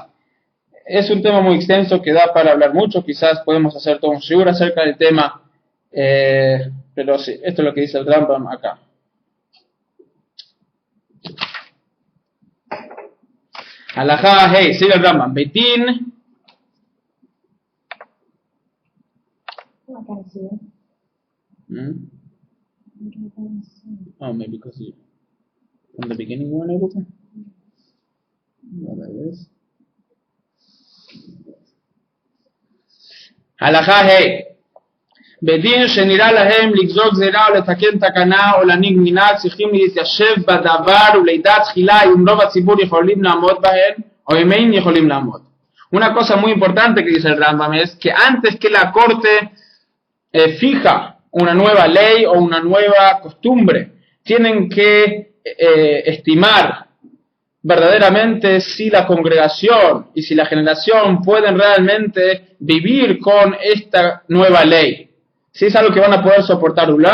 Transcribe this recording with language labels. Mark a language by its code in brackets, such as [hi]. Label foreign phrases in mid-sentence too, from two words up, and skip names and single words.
[es] Es un tema muy extenso que da para hablar mucho, quizás podemos hacer todo un shiur acerca del tema, pero sí, esto es lo que dice el Rambam acá. Halajá, hey, sigue el Rambam. Beitín. [en] Oh, maybe because you, from the beginning you weren't able to? Well, that is. [he] הלכה ה' בדין שנראה להם לגזור גזירה או לתקן תקנה או להנהיג מנהג צריכים להתיישב בדבר ולדעת תחילה אם רוב הציבור יכולים לעמוד בהן o אם אין יכולים לעמוד. [es] Una cosa muy importante que dice el Rambam es que antes que la corte fija una nueva ley o una nueva costumbre, tienen que estimar verdaderamente si la congregación y si la generación pueden realmente vivir con esta nueva ley, si es algo que van a poder soportar.